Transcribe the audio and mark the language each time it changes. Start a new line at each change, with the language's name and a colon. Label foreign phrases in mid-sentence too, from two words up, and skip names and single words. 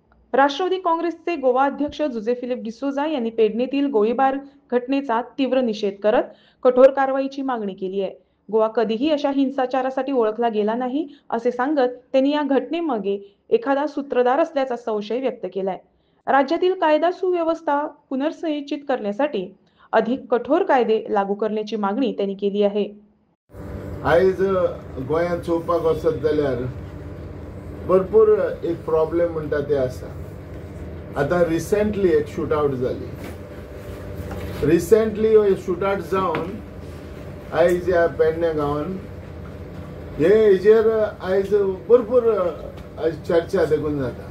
Marathi: राष्ट्रवादी काँग्रेसचे गोवा अध्यक्ष जुजे फिलिप डिसोजा यांनी पेडणेतील गोळीबार घटनेचा तीव्र निषेध करत कठोर कारवाईची मागणी केली आहे. गोवा कधीही अशा हिंसाचारासाठी ओळखला गेला नाही असे सांगत त्यांनी या घटनेमागे एखादा सूत्रधार असल्याचा संशय व्यक्त केलाय. राज्यातील कायदा सुव्यवस्था पुनर्संचयित करण्यासाठी अधिक कठोर कायदे लागू करण्याची मागणी त्यांनी केली आहे.
Konkani: आयज गोंयांत चोवपाक वचत जाल्यार भरपूर एक प्रॉब्लेम म्हणटा ते आसा. आतां रिसेंटली एक शूटआउट जाली.
English: recently shootout
Konkani: जावन आयज ह्या पेडणे गांवांत हेजेर आयज भरपूर चर्चा देखून जाता.